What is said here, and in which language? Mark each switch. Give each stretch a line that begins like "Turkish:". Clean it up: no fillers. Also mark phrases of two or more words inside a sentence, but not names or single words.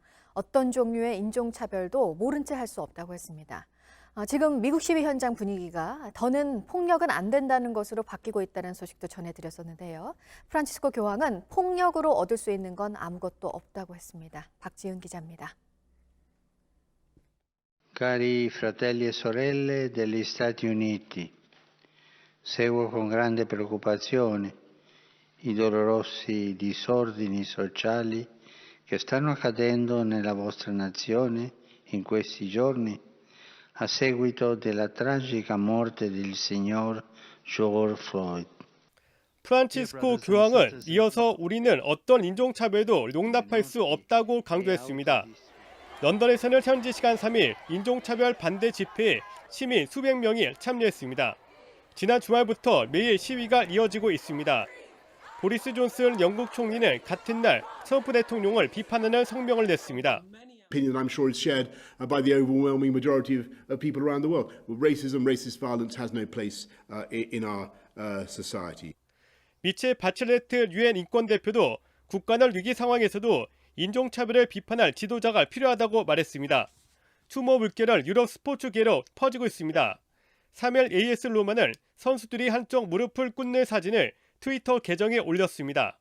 Korean: 어떤 종류의 인종차별도 모른 채 할 수 없다고 했습니다. 지금 미국 시위 현장 분위기가 더는 폭력은 안 된다는 것으로 바뀌고 있다는 소식도 전해드렸었는데요. 프란치스코 교황은 폭력으로 얻을 수 있는 건 아무것도 없다고 했습니다. 박지은 기자입니다.
Italian: Cari fratelli e sorelle degli Stati Uniti, seguo con grande preoccupazione i dolorosi disordini sociali che stanno accadendo nella vostra nazione in questi giorni a seguito della tragica morte del signor George Floyd.
Korean: 프란치스코 교황은 이어서 우리는 어떤 인종차별도 용납할 수 없다고 강조했습니다. 런던에서는 현지 시간 3일 인종차별 반대 집회에 시민 수백 명이 참여했습니다. 지난 주말부터 매일 시위가 이어지고 있습니다. 보리스 존슨 영국 총리는 같은 날 트럼프 대통령을 비판하는 성명을 냈습니다.
English: Opinion I'm sure is shared by the overwhelming majority of people around the world. Racism, racist violence has no place in our society.
Korean: 미첼 바첼레트 유엔 인권대표도 국가는 위기 상황에서도 인종차별을 비판할 지도자가 필요하다고 말했습니다. 추모 물결은 유럽 스포츠계로 퍼지고 있습니다. 3일 AS 로마는 선수들이 한쪽 무릎을 꿇는 사진을 트위터 계정에 올렸습니다.